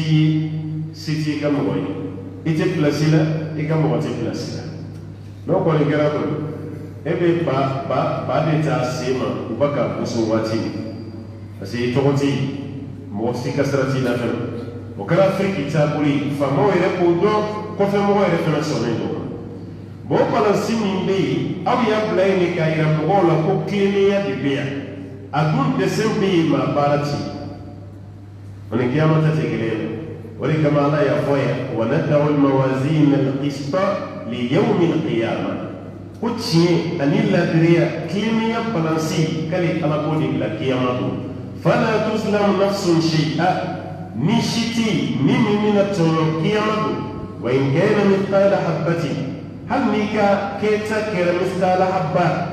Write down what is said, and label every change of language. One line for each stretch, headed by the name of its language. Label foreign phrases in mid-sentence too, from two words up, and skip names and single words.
Bambara: t'i ka mɔgɔ ye i tɛ place la i ka mɔgɔ tɛ place la n'o kɔni kɛra kɔni e bɛ ba de ta se ma u ba ka gosi waati min
French: parce que
Bambara: i tɔgɔ tɛ yen mɔgɔ si ka sira t'i la fɛnɛ o kɛra Afiriki taabolo ye faamaw yɛrɛ k'o dɔn kɔfɛmɔgɔ yɛrɛ fɛnɛ sɔnnen don bon o balansi min bɛ yen aw y'a bila yen de k'a yira mɔgɔw la ko kilennenya de bɛ yan a dun dɛsɛ bɛ yen maa baara ti o ni kiyama ta tɛ kelen ye o de kama Ala y'a fɔ yan
Arabic: ونضع الموازين القسط ليوم القيامة
Bambara: ko tiɲɛ ani ladiriya kilennenya balansi k'ale Ala k'o de bila kiyama don
Arabic: فلا تظلم نفس شيئا
Bambara: ni si tɛ yen min bɛna tɔɲɔ kiyama don
Arabic: وإن كان مثقال حبة
Bambara: hali n'i ka kɛta kɛra
Arabic: مثقال حبة